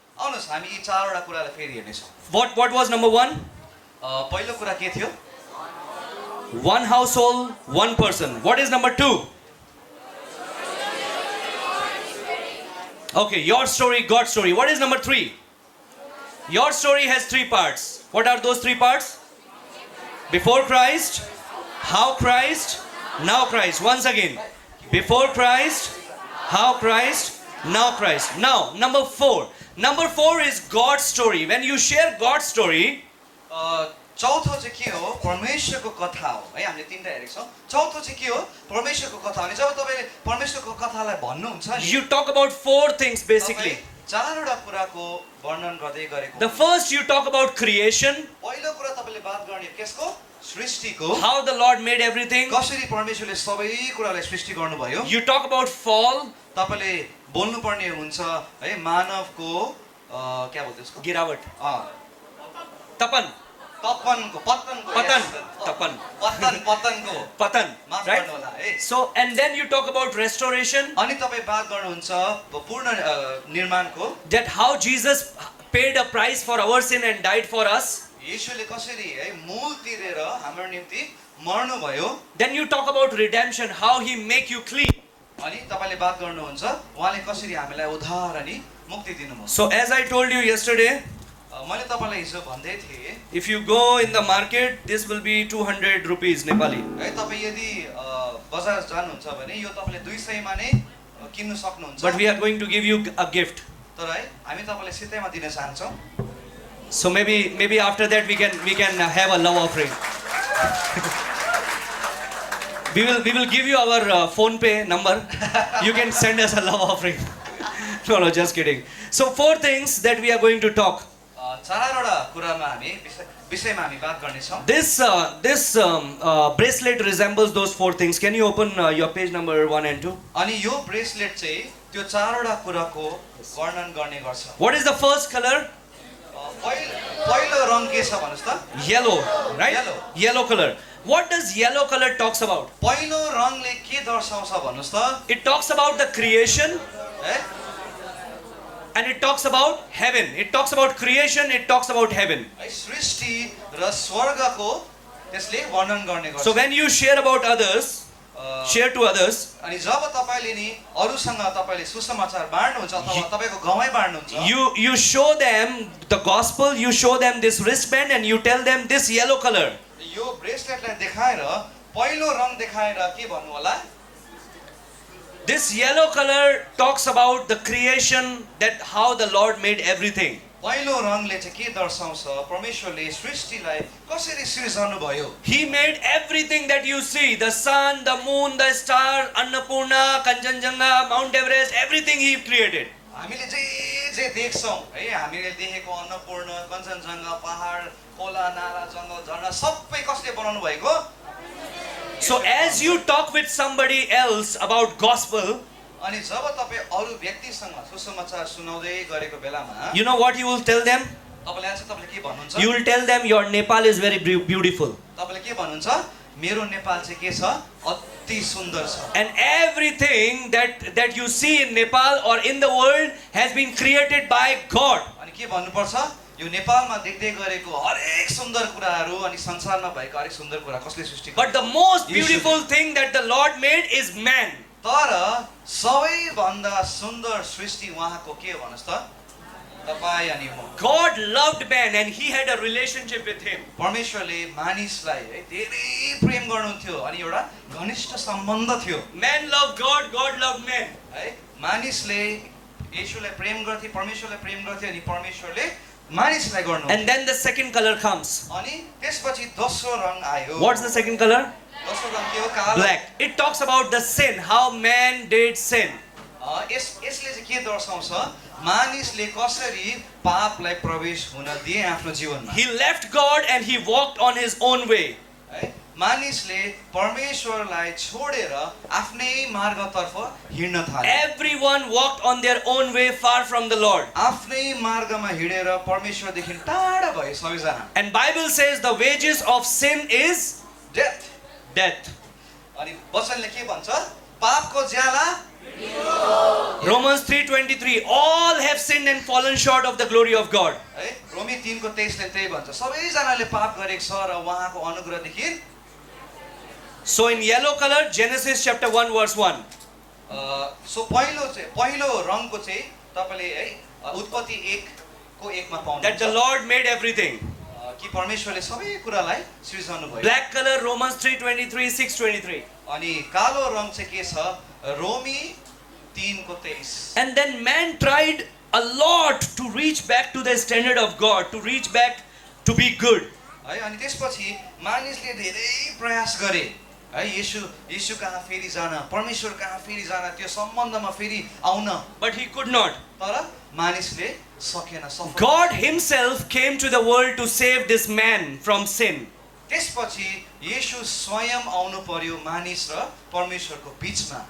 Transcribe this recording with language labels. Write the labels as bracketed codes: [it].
[ne] आउनुहोस् हामी यी चारवटा कुरालाई फेरि हेर्नेछौँ [en] What was number 1? [ne] पहिलो कुरा के थियो [en] One household, one person. What is number 2? Okay, your story, God's story. What is number 3? Your story has 3 parts. What are those 3 parts? Before Christ, how Christ, now Christ. Once again, before Christ, how Christ, now Christ. Now, number 4. Number 4 is God's story. When you share God's story, [ne] चौथो चाहिँ के हो परमेश्वरको कथा हो है हामीले तीनटा हेरेको छौँ चौथो चाहिँ के हो परमेश्वरको कथा हो अनि जब तपाईँले परमेश्वरको कथालाई भन्नुहुन्छ नि [en] you talk about 4 things basically. [ne] तपाईँ चारवटा कुराको वर्णन गर्दै गरेको [en] The first, you talk about creation, [ne] पहिलो कुरा तपाईँले बात गर्ने केसको सृष्टिको [en] how the Lord made everything. [ne] कसरी परमेश्वरले सबै कुरालाई सृष्टि गर्नुभयो [en] You talk about fall, [ne] तपाईँले बोल्नुपर्ने हुन्छ है मानवको क्या बोल्छ त्यसको giravut, अँ, tapan, तपनको पतनको Patan. [en] yes. [ne] Tapan. पतनको patan, माफ [en] right? [ne] गर्नु होला है [en] So, and then you talk about restoration, [ne] अनि तपाईँ बात गर्नुहुन्छ पूर्ण निर्माणको [en] that how Jesus paid a price for our sin and died for us. [ne] येशूले कसरी है मूल तिरेर हाम्रो निम्ति मर्नुभयो [en] Then you talk about redemption, how he make you clean. [ne] अनि तपाईँले बात गर्नुहुन्छ उहाँले कसरी हामीलाई उद्धार अनि मुक्ति दिनुभयो [en] So, as I told you yesterday, [ne] मैले तपाईँलाई हिजो भन्दै थिएँ [en] if you go in the market, this will be 200 rupees Nepali. [ne] है तपाईँ यदि बजार जानुहुन्छ भने यो तपाईँले 200 मा नै किन्न सक्नुहुन्छ [en] But we are going to give you a gift. [ne] तर है हामी तपाईँलाई सिधैमा दिन चाहन्छौँ [en] So maybe after that we can have a love offering. we will give you our phone pay number. You can send us a love offering. No, just kidding. So 4 things that we are going to talk. [ne] चारवटा कुरामा हामी विषयमा हामी बात गर्नेछौँ। [en] This bracelet resembles those four things. Can you open your page number 1 and 2? [ne] अनि यो bracelet चाहिँ त्यो चारवटा कुराको वर्णन गर्ने गर्छ। [en] What is the first color? [ne] पहिलो रङ के छ भन्नुहोस् त? [en] Yellow, right? Yellow. Yellow color. What does yellow color talks about? [ne] पहिलो रङले के दर्शाउँछ भन्नुहोस् त? [en] It talks about the creation [ne] है? [en] and it talks about heaven. It talks about creation, it talks about heaven. [ne] है, सृष्टि र स्वर्गको त्यसले वर्णन गर्ने गर्छ। [en] So when you share about others, share to others, [ne] अनि जब तपाईले नि अरूसँग तपाईले सुसमाचार बाँड्नुहुन्छ अथवा तपाईको गाउँमै बाँड्नुहुन्छ, [en] you show them the gospel, you show them this wristband and you tell them this yellow color. [ne] यो ब्रेसलेटलाई देखाएर पहिलो रङ देखाएर के भन्नु होला? [en] This yellow color talks about the creation, that how the Lord made everything. [ne] पहिलो रङले चाहिँ के दर्शाउँछ? परमेश्वरले सृष्टिलाई कसरी सृजनु भयो? [en] He made everything that you see, the sun, the moon, the star, Annapurna, Kanchenjunga, Mount Everest, everything He created. [ne] हामीले जे देख्छौँ है, हामीले देखेको अन्नपूर्ण, कञ्चनजङ्घा, पहाड, खोला, नाला, जङ्गल, झरना सबै कसले बनाउनु भएको? [en] So as you talk with somebody else about gospel, [ne] अनि जब तपाईँ अरू व्यक्तिसँग सुसमाचार सुनाउँदै गरेको बेलामा [en] you know what you will tell them? [ne] तपाईँले के भन्नुहुन्छ? [en] You will tell them your Nepal is very beautiful. [ne] तपाईँले के भन्नुहुन्छ? मेरो नेपाल चाहिँ के छ? अति सुन्दर छ। [en] And everything that you see in Nepal or in the world has been created by God. [ne] अनि के भन्नुपर्छ? यो नेपालमा देख्दै गरेको हरेक सुन्दर कुराहरू अनि संसारमा भएको हरेक सुन्दर कुरा कसले सृष्टि गर्यो? [en] But the most beautiful thing that the Lord made is man. [ne] तर सबैभन्दा सुन्दर सृष्टि उहाँको के हो भन्नुहोस् त? तपाईँ अनि म। [en] God loved man and He had a relationship with him. [ne] परमेश्वरले मानिसलाई है धेरै प्रेम गर्नुहुन्थ्यो अनि एउटा घनिष्ठ सम्बन्ध थियो। [en] Man loved God, God loved man. [ne] है, मानिसले येशूलाई प्रेम गर्थे, परमेश्वरलाई प्रेम गर्थे अनि परमेश्वरले मानिसलाई गर्नु। [en] And then the second color comes. [ne] अनि त्यसपछि दोस्रो रङ आयो। [en] What's the second color? [ne] दोस्रो रङ के हो? कालो। [en] Black. It talks about the sin, how man did sin. [ne] यसले चाहिँ के दर्शाउँछ? मानिसले कसरी पापलाई प्रवेश हुन दिए आफ्नो जीवनमा। [en] He left God and he walked on his own way. [ne] है, मानिसले परमेश्वरलाई छोडेर आफ्नै मार्गतर्फ हिँड्न थाले। [en] Everyone walked on their own way far from the Lord. [ne] आफ्नै मार्गमा हिँडेर परमेश्वरदेखि टाढा भए सबैजना। [en] And Bible says the wages of sin is death. death. [ne] अनि वचनले के भन्छ? पापको ज्याला। [en] Romans 3:23, all have sinned and fallen short of the glory of God. [ne] है, रोमी 3:23 ले त्यही भन्छ, सबैजनाले पाप गरेको छ र उहाँको अनुग्रहदेखि। [en] So in yellow color, Genesis chapter 1 verse 1. [ne] So पहिलो रङको चाहिँ तपाईले है उत्पत्ति 1 को 1 मा पाउनुहुन्छ। [en] That the Lord made everything. [ne] कि परमेश्वरले सबै कुरालाई सृजनु भयो। [en] Black color, Romans 3:23, 6:23. [ne] अनि कालो रङ चाहिँ के छ? रोमी 3:23। [en] And then man tried a lot to reach back to the standard of God, to reach back to be good. [ne] है, अनि त्यसपछि मानिसले धेरै प्रयास गरे है, येशू कहाँ फेरि जान, परमेश्वर कहाँ फेरि जान, त्यो सम्बन्धमा फेरि आउन, [en] But he could not. [ne] तर मानिसले सकेन। सफल [en] God himself came to the world to save this man from sin. [ne] त्यसपछि येशू स्वयं आउनु पर्यो मानिस र परमेश्वरको बीचमा।